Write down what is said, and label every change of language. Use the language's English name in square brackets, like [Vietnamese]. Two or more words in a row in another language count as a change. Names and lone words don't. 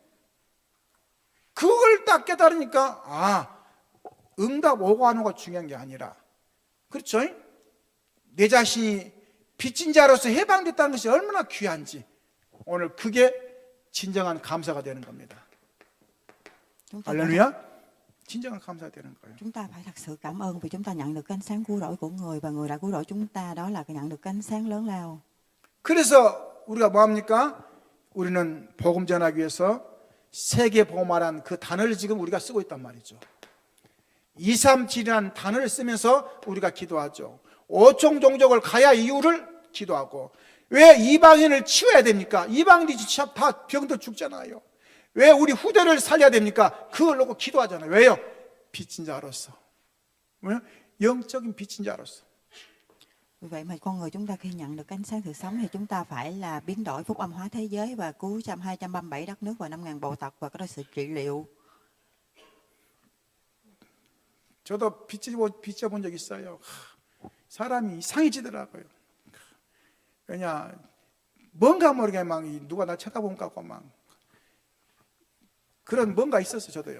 [Korean] 그걸 딱 깨달으니까 응답 오고 안 오고가 중요한 게 아니라, 그렇죠? 내 자신이 빚진 자로서 해방됐다는 것이 얼마나 귀한지 오늘 그게 진정한 감사가 되는 겁니다. 할렐루야. 진정한 감사가 되는 거예요. [Vietnamese] Chúng ta phải thật sự cảm ơn vì chúng ta nhận được cái ánh sáng cứu rỗi của người, và người đã cứu rỗi chúng ta, đó là nhận được cái ánh sáng lớn lao. [Korean] 그래서 우리가 뭐합니까? 우리는 복음 전하기 위해서 세계 복음화란 그 단어를 지금 우리가 쓰고 있단 말이죠. 237이라는 단어를 쓰면서 우리가 기도하죠. 5종 종족을 가야 이유를 기도하고, 왜 이방인을 치워야 됩니까? 이방인이 다 병들 죽잖아요. 왜 우리 후대를 살려야 됩니까? 그걸 놓고 기도하잖아요. 왜요? 빚진 자로서. 뭐요? 영적인 빚진 자로서. [Vietnamese] Vì vậy mà con người chúng ta khi nhận được ánh sáng sự sống thì chúng ta phải là biến đổi phúc âm hóa thế giới và cứu 237 đất nước và 5.000 bộ tộc, và có sự trị liệu. [Korean] 저도 빚져본 적 있어요. 사람이 이상해지더라고요. 왜냐, 뭔가 모르게 막 누가 나 쳐다보는 것 같고 막 그런 뭔가 있었어요. 저도요.